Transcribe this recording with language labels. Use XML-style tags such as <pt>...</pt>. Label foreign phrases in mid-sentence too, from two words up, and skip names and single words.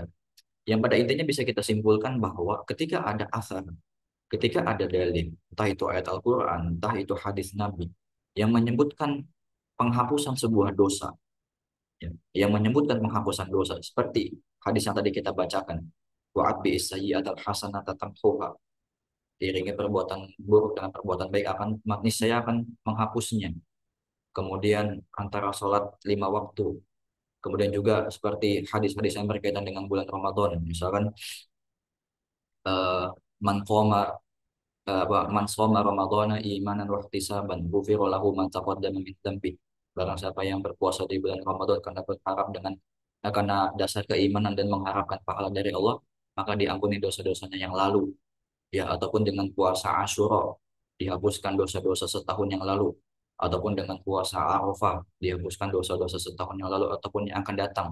<id>Yang pada intinya bisa kita simpulkan bahwa ketika ada asar, ketika ada dalil, entah itu ayat Al-Quran, entah itu hadis Nabi, yang menyebutkan penghapusan sebuah dosa, ya, yang menyebutkan penghapusan dosa, seperti hadis yang tadi kita bacakan,</id> <ar>وأتبع السيئة الحسنة تمحها,</ar> <id>iringi perbuatan buruk dengan perbuatan baik akan saya akan menghapusnya. Kemudian antara sholat 5 waktu, kemudian juga seperti hadis-hadis yang berkaitan dengan bulan Ramadan, misalkan eh,</id> <ar>من قام من صام رمضان إيمانا واحتسابا غفر له ما تقدم من ذنبه.</ar> <id>Barang siapa yang berpuasa di bulan Ramadan karena berharap dengan karena dasar keimanan dan mengharapkan pahala dari Allah, maka diampuni dosa-dosanya yang lalu, ya, ataupun dengan puasa Asyura dihapuskan dosa-dosa setahun yang lalu, ataupun dengan puasa Arafah dihapuskan dosa-dosa setahun yang lalu ataupun yang akan datang.</id>